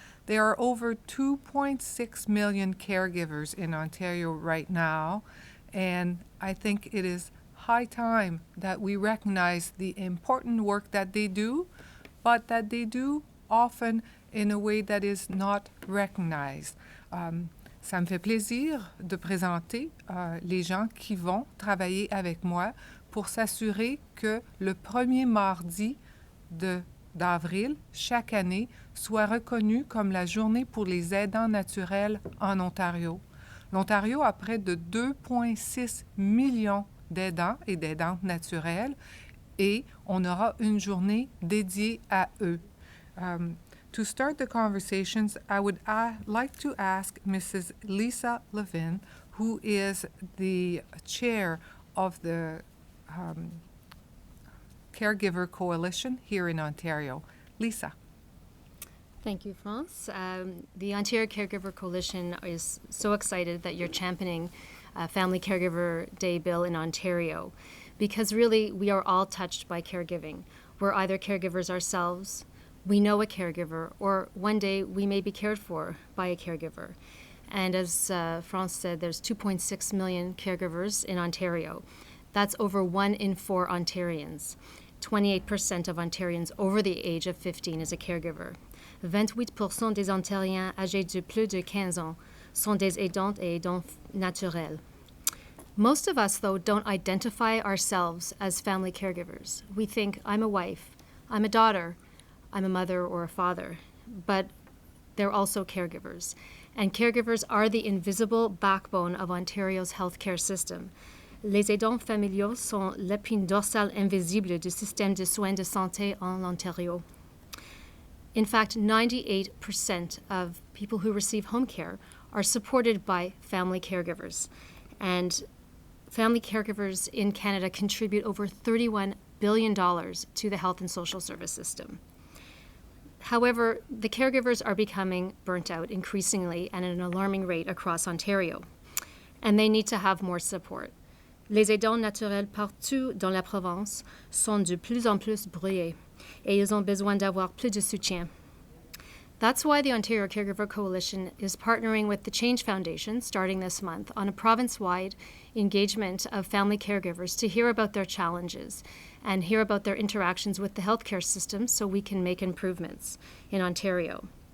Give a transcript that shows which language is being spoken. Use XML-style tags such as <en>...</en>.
<en>There are over 2.6 million caregivers in Ontario right now, and I think it is high time that we recognize the important work that they do, but that they do often in a way that is not recognized.</en> <fr>Ça me fait plaisir de présenter les gens qui vont travailler avec moi pour s'assurer que le premier mardi d'avril, chaque année, soit reconnu comme la journée pour les aidants naturels en Ontario. L'Ontario a près de 2,6 millions d'aidants et d'aidantes naturelles et on aura une journée dédiée à eux.</fr> <en>To start the conversations, I would like to ask Mrs. Lisa Levin, who is the chair of the Caregiver Coalition here in Ontario. Lisa. Thank you, France. The Ontario Caregiver Coalition is so excited that you're championing Family Caregiver Day bill in Ontario, because really we are all touched by caregiving. We're either caregivers ourselves, we know a caregiver, or one day we may be cared for by a caregiver. And as France said, there's 2.6 million caregivers in Ontario. That's over 1 in 4 Ontarians. 28% of Ontarians over the age of 15 is a caregiver.</en> <fr>28% des Ontariens âgés de plus de 15 ans sont des aidantes et aidants naturels.</fr> <en>Most of us, though, don't identify ourselves as family caregivers. We think, I'm a wife, I'm a daughter, I'm a mother or a father, but they're also caregivers. And caregivers are the invisible backbone of Ontario's healthcare system.</en> <fr>Les aidants familiaux sont l'épine dorsale invisible du système de soins de santé en Ontario.</fr> <en>In fact, 98% of people who receive home care are supported by family caregivers. And family caregivers in Canada contribute over $31 billion to the health and social service system. However, the caregivers are becoming burnt out increasingly and at an alarming rate across Ontario, and they need to have more support.</en> <fr>Les aidants naturels partout dans la province sont de plus en plus bruyés, et ils ont besoin d'avoir plus de soutien.</fr> <en>That's why the Ontario Caregiver Coalition is partnering with the Change Foundation, starting this month, on a province-wide engagement of family caregivers to hear about their challenges and hear about their interactions with the healthcare system so we can make improvements in Ontario.</en>